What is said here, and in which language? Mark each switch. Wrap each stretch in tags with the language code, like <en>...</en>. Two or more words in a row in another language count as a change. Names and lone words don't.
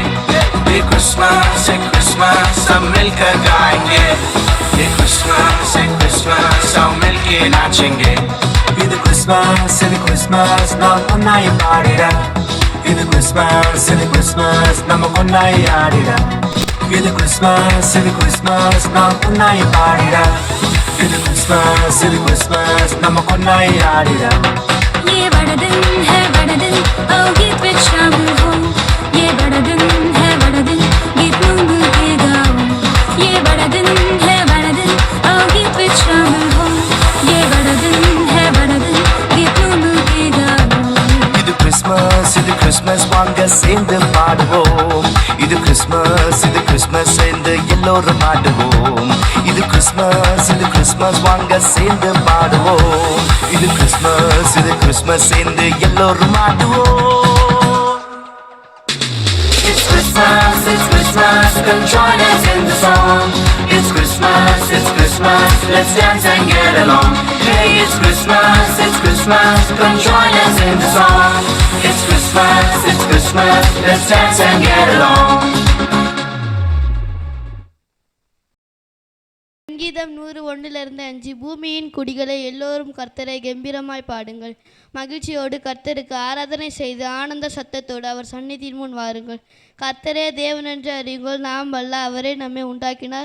<hi>ये क्रिसमस सब मिलकर गाएंगे, ये क्रिसमस सब मिलके नाचेंगे।</hi> <ta>இது கிறிஸ்மஸ் நாம் ஒன்னாய் பாடிட, இது கிறிஸ்மஸ் நம்ம ஒன்னாய் ஆடிட। இது கிறிஸ்மஸ் நாம் ஒன்னாய் பாடிட, இது கிறிஸ்மஸ் நம்ம ஒன்னாய் ஆடிட।</ta> <hi>ये बड़ा दिन है बड़ा दिन, आओ गीत में शामिल हो। ये बड़ा दिन है बड़ा दिन, गीत मूंग के गाओ। ये बड़ा दिन है बड़ा दिन, आओ गीत में शामिल हो। ये बड़ा दिन है बड़ा दिन, गीत मूंग के गाओ।</hi> <ta>இது கிறிஸ்மஸ் வாங்க சேர்ந்து பாடுவோம்। இது கிறிஸ்மஸ் சேர்ந்து எல்லோரும் ஆடுவோம்। இது கிறிஸ்மஸ் வாங்க சேர்ந்து பாடுவோம்। இது கிறிஸ்மஸ் சேர்ந்து எல்லோரும் ஆடுவோம்।</ta> <en>It's Christmas, come join us in the song. It's Christmas, let's dance and get along. Hey, it's Christmas, come join us in the song. It's Christmas, let's dance and get along.</en> <ta>சங்கீதம் 101:5 பூமியின் குடிகளை எல்லோரும் கர்த்தரை கம்பீரமாய் பாடுங்கள். மகிழ்ச்சியோடு கர்த்தருக்கு ஆராதனை செய்து ஆனந்த சத்தத்தோடு அவர் சந்நிதியின் முன் வாருங்கள். கர்த்தரே தேவனென்று அறியுங்கள், நாம் அல்ல, அவரே நம்மை உண்டாக்கினார்.</ta>